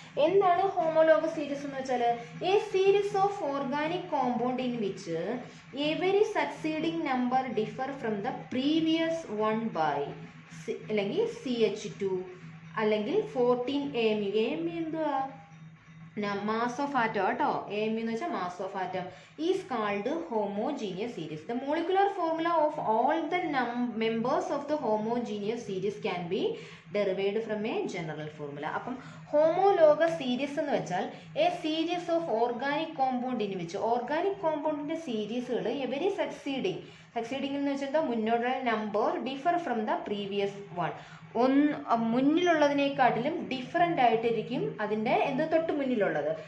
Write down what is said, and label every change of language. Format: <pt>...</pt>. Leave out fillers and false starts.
<en>എന്താണ് homologous series എന്ന് വെച്ചാൽ a series of organic compound in which every succeeding number differ from the previous one by അല്ലെങ്കിൽ CH2 അല്ലെങ്കിൽ 14 AMU.</en> <ml>AMU എന്തുവാ?</ml> <en>mass of atom കേട്ടോ. AMU എന്ന് വെച്ചാൽ mass of atom is called homogeneous series. The molecular formula of all the members of the homogeneous series can be derived from a general formula. അപ്പം homologous series എന്ന് വെച്ചാൽ a series of organic compound in which ഓർഗാനിക് കോമ്പൗണ്ടിന്റെ സീരീസുകൾ every succeeding എന്ന് വെച്ചാൽ മുന്നോട്ടുള്ള number differ from the previous one.</en> <ml>മുന്നിലുള്ളതിനെക്കാട്ടിലും different ആയിട്ടിരിക്കും അതിൻ്റെ തൊട്ട് മുന്നിലുള്ളത്.</ml>